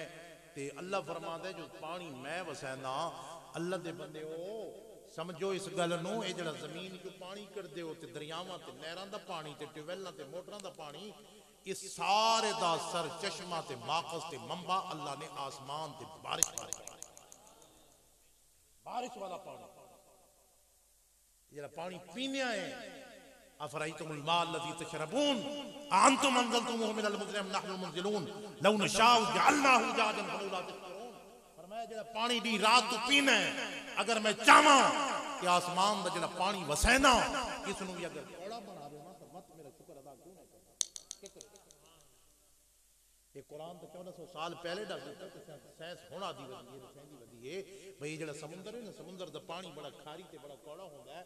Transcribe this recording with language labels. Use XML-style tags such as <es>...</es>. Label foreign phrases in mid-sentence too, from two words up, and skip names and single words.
<pa>ਤੇ ਅੱਲਾਹ ਫ਼ਰਮਾਂਦਾ ਜੋ ਪਾਣੀ ਮੈਂ ਵਸੈਨਾ ਅੱਲਾਹ ਦੇ ਬੰਦੇ ਹੋ ਸਮਝੋ ਇਸ ਗੱਲ ਨੂੰ, ਏ ਜਿਹੜਾ ਜ਼ਮੀਨ ਜੋ ਪਾਣੀ ਕੱਢਦੇ ਹੋ ਤੇ ਦਰਿਆਵਾਂ ਤੇ ਨਹਿਰਾਂ ਦਾ ਪਾਣੀ ਤੇ ਟਿਊਬਵੈਲਾਂ ਤੇ ਮੋਟਰਾਂ ਦਾ ਪਾਣੀ, ਇਸ ਸਾਰੇ ਦਾ ਸਰ ਚਸ਼ਮਾ ਤੇ ਮਾਖ਼ਜ਼ ਤੇ ਮੰਬਾ ਅੱਲਾਹ ਨੇ ਆਸਮਾਨ ਤੇ ਬਾਰਿਸ਼ ਵਾਲਾ ਪਾਣੀ ਜਿਹੜਾ ਪਾਣੀ ਪੀਣੇ ਹੈ।</pa> <ar>أفرأيتم الماء الذي تشربون أأنتم أنزلتموه من المزن أم نحن المنزلون لو نشاء جعلناه أجاجا فلولا تشكرون.</ar> <pa>ਫ਼ਰਮਾਇਆ ਜਿਹੜਾ ਪਾਣੀ ਦੀ ਰਾਤ ਤੂ ਪੀਨਾ ਹੈ, ਅਗਰ ਮੈਂ ਚਾਹਾਂ ਕਿ ਆਸਮਾਨ ਦਾ ਜਿਹੜਾ ਪਾਣੀ ਵਸੈਨਾ ਇਸਨੂੰ ਭੀ ਅਗਰ ਕੌੜਾ ਬਣਾ ਦੇਨਾ ਤੋ ਮਤ</pa> <ur>میرا شکر ادا کیوں نہیں کرتا.</ur> <pa>ਏ ਕੁਰਾਨ ਤੋ 1400 ਸਾਲ ਪਹਿਲੇ ਦੱਸ ਦਿੱਤਾ ਕਿ ਸਾਇੰਸ ਹੋਣਾ ਦੀ ਵਧੀ ਹੈ, ਰਸਾਇਣ ਦੀ ਵਧੀ ਹੈ ਭਾਈ ਜਿਹੜਾ ਸਮੁੰਦਰ ਹੈ ਨਾ, ਸਮੁੰਦਰ ਦਾ ਪਾਣੀ ਬੜਾ ਖਾਰੀ ਤੇ ਬੜਾ ਕੌੜਾ ਹੁੰਦਾ ਹੈ।</pa>